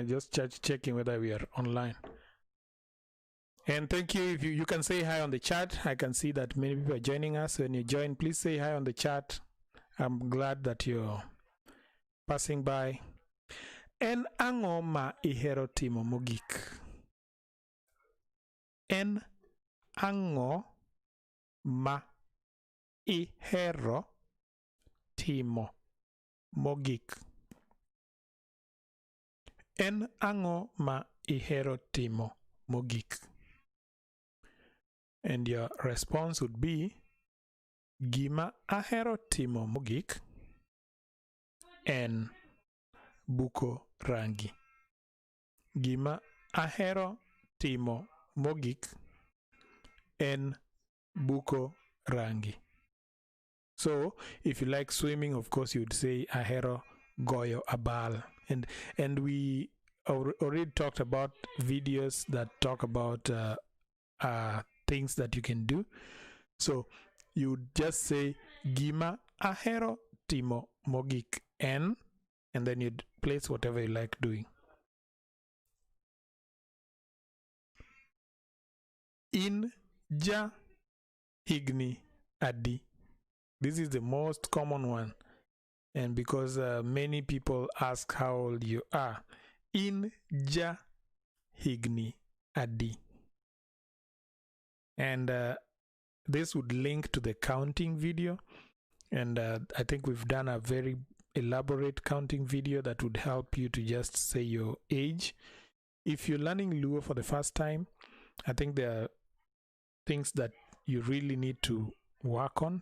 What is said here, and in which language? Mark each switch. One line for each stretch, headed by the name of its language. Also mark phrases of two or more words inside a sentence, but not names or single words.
English: I'm just checking whether we are online. And thank you. If you can say hi on the chat. I can see that many people are joining us. When you join, please say hi on the chat. I'm glad that you're passing by.
Luo (Kenya and Tanzania): En ang'o ma ihero timo mogik? En ang'o ma ihero timo mogik? En ang'o ma ihero timo mogik?
English: And your response would be
Luo (Kenya and Tanzania): gima ahero timo mogik en buko rangi. Gima ahero timo mogik en buko rangi.
English: So if you like swimming, of course you would say
Luo (Kenya and Tanzania): ahero goyo abal.
English: And we already talked about videos that talk about things that you can do. So you would just say
Luo (Kenya and Tanzania): gima ahero timo mogik en,
English: and then you'd place whatever you like doing.
Luo (Kenya and Tanzania): In ja higni adi.
English: This is the most common one. And because many people ask how old you are.
Luo (Kenya and Tanzania): In ja higni adi.
English: And this would link to the counting video. And I think we've done a very elaborate counting video that would help you to just say your age. If you're learning Luo for the first time, I think there are things that you really need to work on.